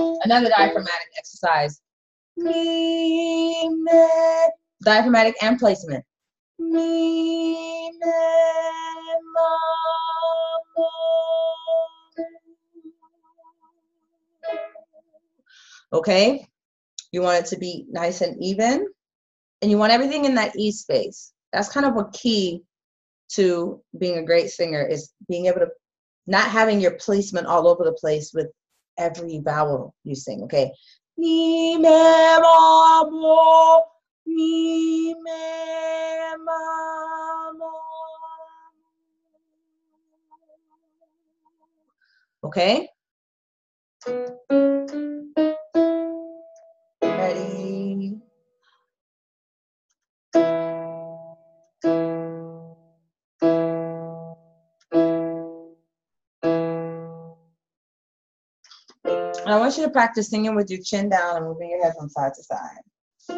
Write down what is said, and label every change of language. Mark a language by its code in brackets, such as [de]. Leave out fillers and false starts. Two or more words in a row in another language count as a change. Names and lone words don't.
[en] Another diaphragmatic exercise. Mi, me. Diaphragmatic and placement. Mi, me, ma, mo. Okay? You want it to be nice and even. And you want everything in that E space. That's kind of a key to being a great singer, is being able to not having your placement all over the place with every vowel you sing, okay? Mi, me, ma, mo. Mi, me, ma, mo. Okay? Ready? I want you to practice singing with your chin down and moving your head from side to side.